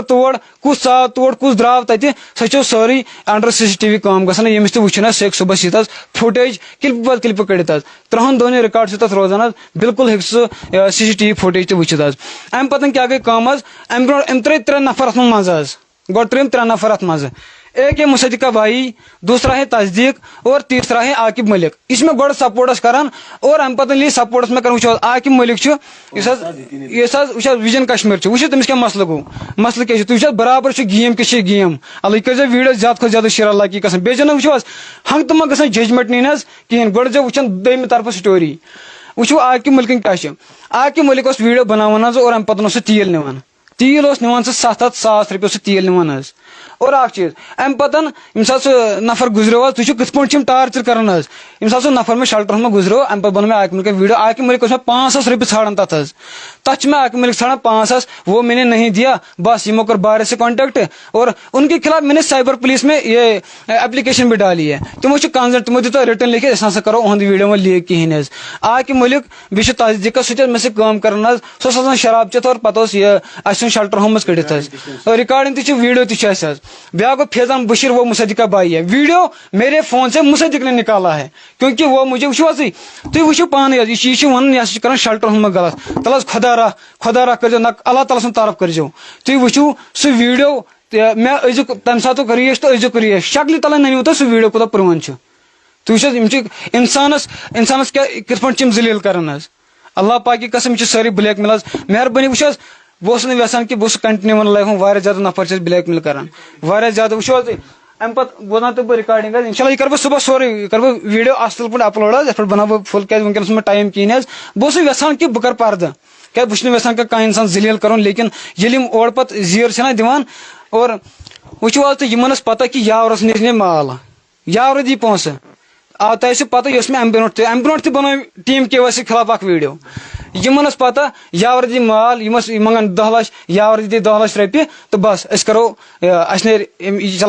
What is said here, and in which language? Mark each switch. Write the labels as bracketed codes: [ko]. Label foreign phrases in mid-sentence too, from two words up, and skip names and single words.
[ks] تور کُس ژاو تور کُس درٛاو تَتہِ سۄ چھِ سٲرٕے انڈر CCTV کٲم گژھان ییٚمِس تہِ وٕچھُن حظ سُہ ہیٚکہِ صُبحس یِتھ حظ فُٹیج کِلپہٕ پتہٕ کِلپہٕ کٔڑِتھ حظ 3 دۄہَن رِکاڈ چھُ تَتھ روزان حظ بالکل ہیٚکہِ سُہ CCTV فُٹیج تہِ وٕچھِتھ حظ اَمہِ پَتہٕ کیٛاہ گٔے کٲم حظ اَمہِ برونٛٹھ أمۍ ترٛٲے 3 نفر اَتھ منٛز حظ گۄڈٕ ترٛٲیِم 3 نفر اَتھ منٛزٕ [ur] ایک ہے مصدقہ بھائی دوسرا ہے تصدیق اور تیسرا ہے [ks] عاقب ملک یہ میں گۄڈٕ سپورٹس کران اور ام پتہٕ ییٚلہِ سپورٹس میں کران وٕچھو عاقب ملک چھُ یُس حظ وِجن کشمیر چھُ وٕچھِو تٔمِس کیٛاہ مسلہٕ گوٚو مسلہٕ کیٛاہ چھُ تُہۍ وٕچھو حظ برابر چھُ گیم کہِ چھِ گیم اللہ یہِ کٔرۍزیو ویٖڈیو زیادٕ کھۄتہٕ زیادٕ شیر [ur] اللہ کی قسم [ks] بیٚیہِ چھِنہٕ وٕچھو حظ ہنٛگہٕ تہٕ منٛگہٕ گژھان ججمنٹ نِنۍ حظ کِہیٖنۍ گۄڈٕ زیو وٕچھان دوٚیمہِ طرفہٕ سٹوری وٕچھو عاقب ملکن کیٛاہ چھُ عاقب ملک اوس ویٖڈیو بناوان حظ اور امہِ پتہٕ اوس سُہ تیٖل نِوان تیٖل اوس نِوان سُہ 700,000 رۄپیہِ اوس سُہ تیٖل نِوان حظ اور اکھ چیٖز امہِ پتہٕ ییٚمہِ ساتہٕ سُہ نفر گُزریو حظ تُہۍ چھِو کِتھ پٲٹھۍ چھِ یِم ٹارچر کران حظ ییٚمہِ ساتہٕ سُہ نفر مےٚ شَلٹرَس منٛز گُزریو امہِ پتہٕ بنوو مےٚ عاقب ملکن ویٖڈیو عاقب ملک اوس مےٚ 500 رۄپیہِ ژھانڈان تتھ حظ تتھ چھِ مےٚ عاقب ملک ژھانڈان [ur] 500 وہ میں نے نہیں دیا بس [ks] یمو کر [ur] بارے سے کانٹیکٹ اور ان کے خلاف میں نے سائبر پولیس میں یہ ایپلیکیشن بھی ڈالی ہے [ks] تمو چھِ کنزنٹ تمو دیُت رِٹن لیکھِتھ أسۍ ہسا کرو اُہُنٛد ویٖڈیو وۄنۍ لیٖک کِہیٖنۍ حظ عاقب ملک بیٚیہِ چھُ تصدیٖقس سُہ تہِ حظ مےٚ سۭتۍ کٲم کران حظ سُہ اوس آسان شراب چٮ۪تھ اور پتہٕ اوس یہِ اَسہِ ژھُن شَلٹر ہومَس کٔڑِتھ حظ رِکاڈِنگ تہِ چھِ ویٖڈیو تہِ چھِ اَسہِ حظ بیٛاکھ گوٚو فیضان بشیر [ur] وہ مصدقہ بھائی ہے ویڈیو میرے فون سے مصدق نے نکالا ہے کیونکہ وہ مجھے [ks] وٕچھو حظ تُہۍ وٕچھِو پانے حظ یہِ چھِ وَنان یہِ ہسا چھِ کران شَلٹر ہومَس غلط تَلہٕ حظ خۄدا راہ کٔرۍزیو نہ اللہ تعالیٰ سُنٛد طرف کٔرۍزیو تُہۍ وٕچھِو سُہ ویٖڈیو مےٚ أزیُک تَمہِ ساتُک ریش تہٕ أزیُک ریش شکلہِ تَلے نٔنِو تُہۍ سُہ ویٖڈیو کوٗتاہ پرٛون چھُ تُہۍ وٕچھِو حظ یِم چھِ اِنسانس کیٛاہ کِتھ پٲٹھۍ چھِ یِم ذٔلیٖل کران حظ [ur] اللہ پاک کی قسم [ks] یہِ چھِ سٲری بلیک میل حظ مہربٲنی وٕچھ حظ بہٕ اوسُس نہٕ یژھان کہِ بہٕ اوسُس کنٹِنیوٗ لایفہِ منٛز واریاہ زیادٕ نفر چھِ أسۍ بلیک میل کران واریاہ زیادٕ وٕچھو حظ امہِ پتہٕ بوزان تہٕ بہٕ رِکاڈِنگ حظ انشاء اللہ یہِ کرٕ بہٕ صبحس سورُے یہِ کرٕ بہٕ ویٖڈیو اصل پٲٹھۍ اپلوڈ حظ یتھ پٮ۪ٹھ بناو بہٕ فُل کیٛازِ وٕنکیٚنس مےٚ ٹایم کِہیٖنۍ حظ بہٕ اوسُس یژھان کہِ بہٕ کرٕ پردٕ کیٛازِ بہٕ چھُس نہٕ یژھان کانٛہہ انسان ذٔلیٖل کرُن لیکن ییٚلہِ یِم اورٕ پتہٕ زیٖر چھِنہ دِوان اور وٕچھو حظ تہٕ یِمن ٲس پتہ کہِ یاورس نِش نہِ مال یاورٕ دی پونٛسہٕ آ تۄہہِ ٲسِو پتہ یہِ اوس مےٚ امہِ برونٛٹھ تہِ بنٲو ٹیٖم KYC خلاف اکھ ویٖڈیو یِمن ٲس پتہ یاور دی مال یِم ٲسۍ منگان 10 لچھ یاور دی 10 لچھ رۄپیہِ تہٕ بس أسۍ کرو اَسہِ نیرِ یہِ چلاے